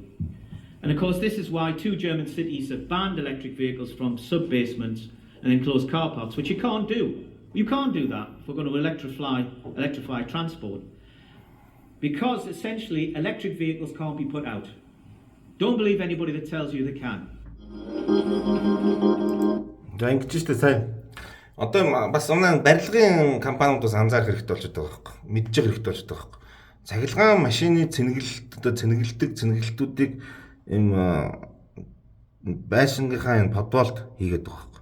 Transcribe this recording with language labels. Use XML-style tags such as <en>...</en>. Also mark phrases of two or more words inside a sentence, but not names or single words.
<en>And of course this is why 2 German cities have banned electric vehicles from sub-basements and enclosed car parks, which you can't do. You can't do that if we're going to electrify transport. Because essentially electric vehicles can't be put out. Don't believe anybody that tells you they can.</en> <mn>За ингэж штэ сайн. Одоо бас өмнө барилгын компаниудаас анзаарах хэрэгтэй болчиход байгаа байхгүй. Мэдж явах хэрэгтэй болчиход байгаа байхгүй. Цахилгаан машины цэнгэлтүүдийг ийм байшингийнхаа энэ подволд хийгээд байгаа байхгүй.</mn>